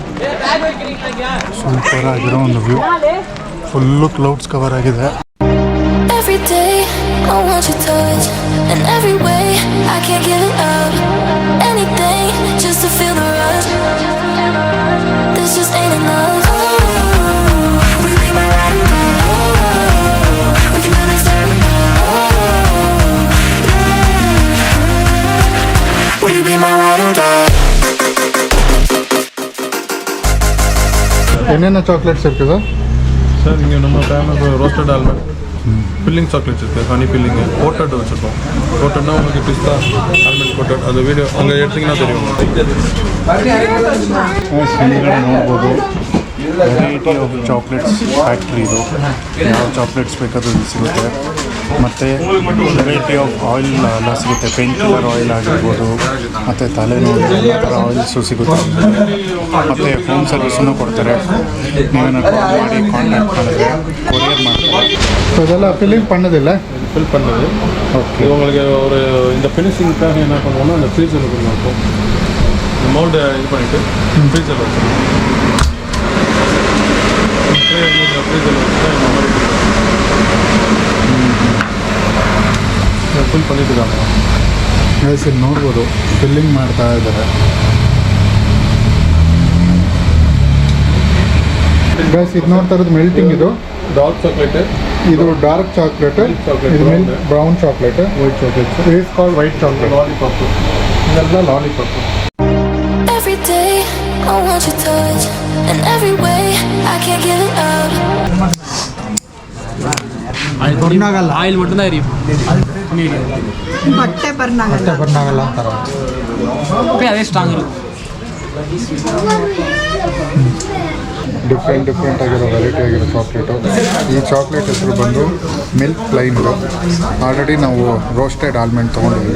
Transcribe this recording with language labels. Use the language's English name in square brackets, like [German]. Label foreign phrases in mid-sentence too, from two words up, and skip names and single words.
[Kannada] ಸೂಪರ್ ಆಗಿರೋ ಒಂದು ವ್ಯೂ. [English] full clouds cover [Kannada] ಆಗಿದೆ. [English] Every day I want your touch in every way. I can't give it up. Anything just to feel the rush. This just ain't enough. We leave my ride and die. We can do this every night. Will you be my ride and die? [Kannada] ಏನೇನು ಚಾಕ್ಲೇಟ್ಸ್ ಇರ್ತದೆ [Tamil] சார் இங்கே நம்ம [English] famous roasted almond filling chocolates [Tamil] இருக்குது [English] honey filling [Tamil] கோட்டட் வச்சுருக்கோம் கோட்டட்னா உங்களுக்கு [English] pista almond coated [Tamil] அது வீடியோ அங்கே எடுத்திங்கன்னா தெரியும் [Kannada] ಹಿಂದ್ಗಡೆ ನೋಡ್ಬೋದು [English] variety of chocolates factory [Kannada] ಇದು ಯಾವ ಚಾಕ್ಲೇಟ್ಸ್ ಬೇಕಾದ್ರೂ ಇಲ್ಲಿ ಸಿಗುತ್ತೆ ಮತ್ತು [English] variety of oil [Kannada] ಎಲ್ಲ ಸಿಗುತ್ತೆ [English] pain killer oil [Kannada] ಆಗಿರ್ಬೋದು ಮತ್ತು ತಲೆನೋವು ಎಲ್ಲ ಥರ ಆಯಿಲ್ಸು ಸಿಗುತ್ತೆ ಮತ್ತು [English] home service [Kannada] ಕೊಡ್ತಾರೆ ನೀವೇನು ಕಾಲ್ ಮಾಡಿ ಕಾಂಟ್ಯಾಕ್ಟ್ ಮಾಡಿದ್ರೆ ಕೊರಿಯರ್ ಮಾಡ್ತಾರೆ ಸೊ ಇದೆಲ್ಲ ಫಿಲ್ಲಿಂಗ್ பண்ணதில்லை [Tamil] ஃபில் பண்ணது ஓகே இது உங்களுக்கு ஒரு இந்த ஃபினிஷிங்காக என்ன பண்ணுவோம்னா அந்த ஃப்ரீசரில் கொண்டு வைப்போம் இந்த மோல்டு இது பண்ணிவிட்டு ஃப்ரீசரில் வச்சுருவோம் ஃப்ரீசரில் வச்சுட்டா இந்த மாதிரி ಫಿಲ್ பண்ணிட்டுருக்காங்க [Kannada] ಇಲ್ಲಿ ನೋಡ್ಬೋದು ಫಿಲ್ಲಿಂಗ್ ಮಾಡ್ತಾ ಇದ್ದಾರೆ ಗೈಸ್ ಇದು ನೋಡ್ತಾ ಇರೋದು ಮೆಲ್ಟಿಂಗ್ ಇದು [English] dark chocolate ಇದು dark chocolate ಇದು milk brown chocolate white chocolate is called white chocolate [Kannada] ಲಾಲಿಪಾಪ್ ಇದೆಲ್ಲ ಲಾಲಿಪಾಪ್ [English] Every day I want your touch, and every way I can't give it up. [Tamil] ಆಯಿಲ್ மட்டும் தான் எரியும் [Kannada] ಬಟ್ಟೆ ಬರ್ನಾಗಲ್ಲ ಅಂತಾರೆ ಅದೇ ಸ್ಟ್ರಾಂಗ್ ಇರುತ್ತೆ ಡಿಫ್ರೆಂಟ್ ಆಗಿರೋ ವೆರೈಟಿ ಆಗಿರೋ ಚಾಕ್ಲೇಟು ಈ ಚಾಕ್ಲೇಟ್ ಹೆಸರು ಬಂದು ಮಿಲ್ಕ್ ಪ್ಲೈನ್ ಇದು ಆಲ್ರೆಡಿ ನಾವು [English] roasted almond [Kannada] ತೊಗೊಂಡಿದ್ದೀವಿ